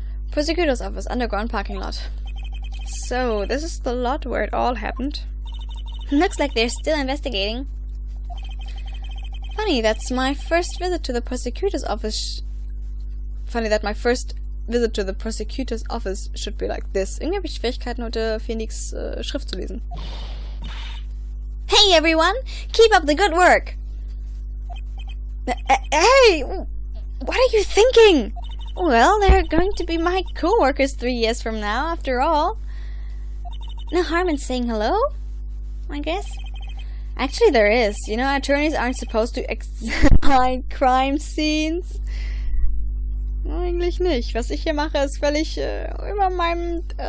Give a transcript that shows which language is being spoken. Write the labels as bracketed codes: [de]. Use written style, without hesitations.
[en] Prosecutor's office, underground parking lot. So, this is the lot where it all happened. Looks like they're still investigating. Funny, that's my first visit to the prosecutor's office. Funny that my first visit to the prosecutor's office should be like this. [de] Irgendwie habe ich Schwierigkeiten, heute Phoenix Schrift zu lesen. [en] Hey everyone! Keep up the good work! Hey! What are you thinking? Well, they're going to be my co-workers 3 years from now, after all. No harm in saying hello, I guess. Actually, there is. You know, attorneys aren't supposed to examine crime scenes. [de] Eigentlich nicht. Was ich hier mache, ist völlig über meinem...